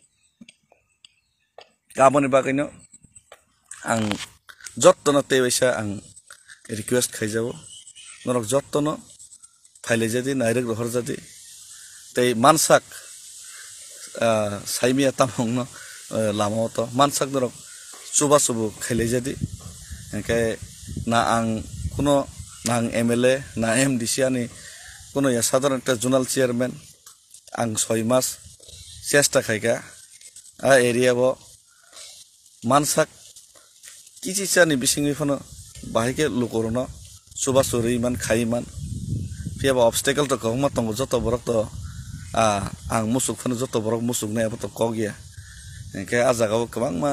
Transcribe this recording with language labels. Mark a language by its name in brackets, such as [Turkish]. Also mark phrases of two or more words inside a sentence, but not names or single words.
[Kok Borok] गाबोनि बागैनो आं जत्तन तेवैसा आं रिक्वेस्ट खाइजाबो नरक जत्तन फाइले जदि नायरक रहर जदि तै मानसाक साइमिया तामंग न लामावत मानसाक नरक suba subu khailai jadi engke na ang kuno na ang MLA na MDC ani kuno ya [Bangla] সাধারণ একটা [English] zonal chairman [Kok Borok] ang 6 [Bangla] মাস চেষ্টা [Kok Borok] khaika a area bo mansak kichi chani bisingi phono bahike lukorno suba suri man khai man piaba obstacle to kongma tongo joto borok to ang musuk phono joto borok musuk na to kogya engke a jaga bo kabang ma